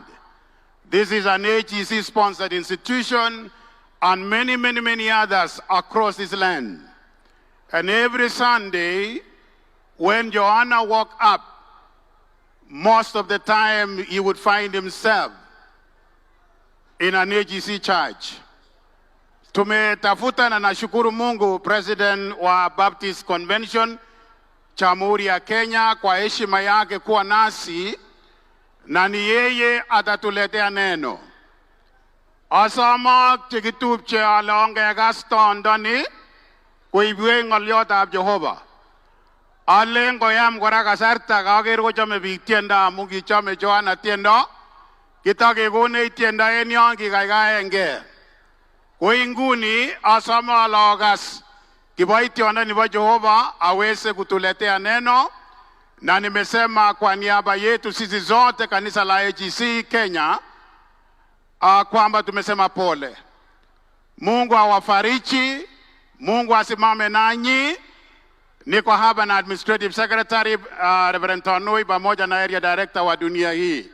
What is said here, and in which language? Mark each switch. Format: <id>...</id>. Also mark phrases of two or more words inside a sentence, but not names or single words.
<en>This is an AGC-sponsored institution and many others across this land. And every Sunday, when Joanna woke up, most of the time he would find himself in an AGC church.</en> <sw>Tumetafuta na nashukuru Mungu, President wa Baptist Convention Jamhuri ya Kenya kwa heshima yake kuwa nasi, na ni yeye atatuletea neno.</sw> <kln>Asama chekitupche alonge Gaston Doni kuibwe ngolyotab Jehova. Alengo yam kora kasarta kaker kochome biik tiendo amu kichome Joanna tiendo. Kitakekone tiendo en yon kikaikaenge. Koi nguni asome alokas kiboitiondo nebo Jehova</kln> <sw>aweze kutuletea neno, na nimesema kwa niaba yetu sisi zote kanisa la AGC Kenya kwamba tumesema pole. Mungu awafariji, Mungu asimame nanyi. Niko hapa na</sw> <en>Administrative Secretary</en> <sw>Reverend Tonui pamoja na</sw> <en>Area Director</en> <sw>wa dunia hii.</sw>